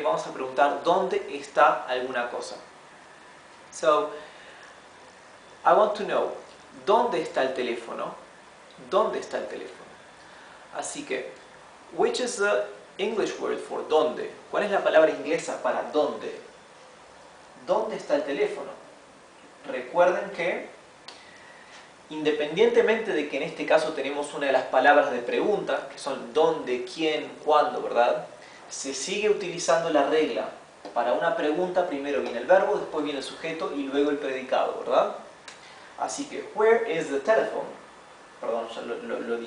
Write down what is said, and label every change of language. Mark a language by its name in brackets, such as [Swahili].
[Spanish] Vamos a preguntar, ¿dónde está alguna cosa? [English] So, I want to know, [Spanish] ¿dónde está el teléfono? ¿Dónde está el teléfono? Así que, [English] which is the English word for dónde? [Spanish] ¿Cuál es la palabra inglesa para dónde? ¿Dónde está el teléfono? Recuerden que, independientemente de que en este caso tenemos una de las palabras de pregunta, que son dónde, quién, cuándo, ¿verdad? Se sigue utilizando la regla. Para una pregunta primero viene el verbo, después viene el sujeto y luego el predicado, ¿verdad? Así que, [English] where is the telephone? [Spanish] Perdón, ya lo dije.